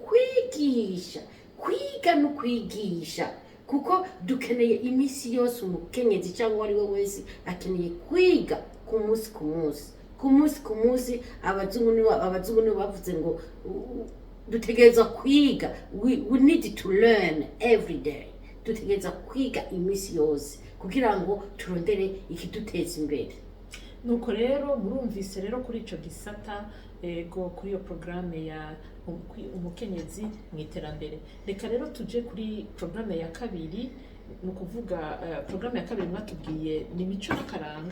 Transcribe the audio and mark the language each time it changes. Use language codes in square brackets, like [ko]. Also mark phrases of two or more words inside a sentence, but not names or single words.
[rn] kwiga no kwigisha kuko dukeneye imisi yose umukenyezi cyangwa ari we wese akeneye kwiga ku munsi abazungu nibo bavuze ngo dutegereza kwiga [en] we need to learn every day [rn] dutegereza kwiga imisi yose kugira ngo turondere ikiduteza imbere nuko rero murumvise rero kuri ico gisata ego kuri iyo programme ya umukenyezi mu iterambere reka rero tuje kuri programme ya kabiri nukuvuga programme ya kabiri mwatubwiye ni mico n'akaranga